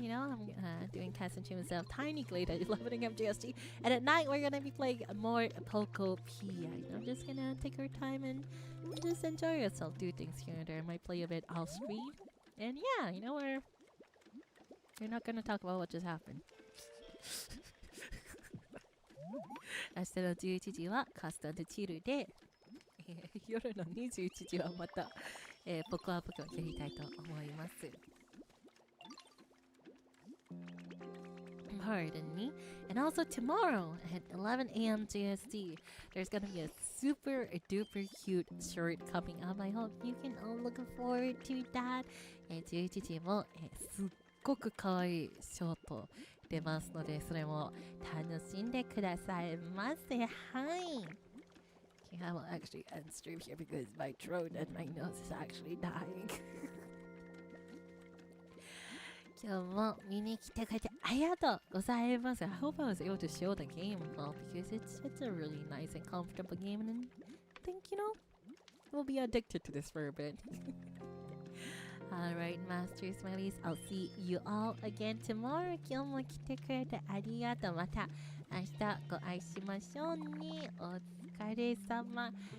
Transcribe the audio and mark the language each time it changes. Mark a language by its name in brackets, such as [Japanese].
[English] You know, I'm doing cast and chill myself. Tiny Glade at 11 a.m. GST. And at night, we're gonna be playing more PocoPia. I'm just gonna take our time and just enjoy yourself. Do things here and there. Might play a bit off screen. And yeah, you know, we're not gonna talk about what just happened. [Japanese] 明日の11時はカスタムチルで、夜の21時はまた、ポコアポケをやりたいと思います。 [English] Pardon me. And also tomorrow at 11 a.m. GST, there's gonna be a super duper cute short coming up. I hope you can all look forward to that. [Japanese] 11時も、すっごく可愛いショート出ますので、それも楽しんでくださいませ。はい。 [English] Okay, I will actually end stream here because my throat and my nose is actually dying. [Japanese] 今日も見に来てくれてありがとうございます。 [English] I hope I was able to show the game well because it's a really nice and comfortable game and I think, you know, we'll be addicted to this for a bit. Alright, Master Smileys, I'll see you all again tomorrow. [Japanese] 今日も来てくれてありがとう。また明日ご会いしましょうね。お疲れ様。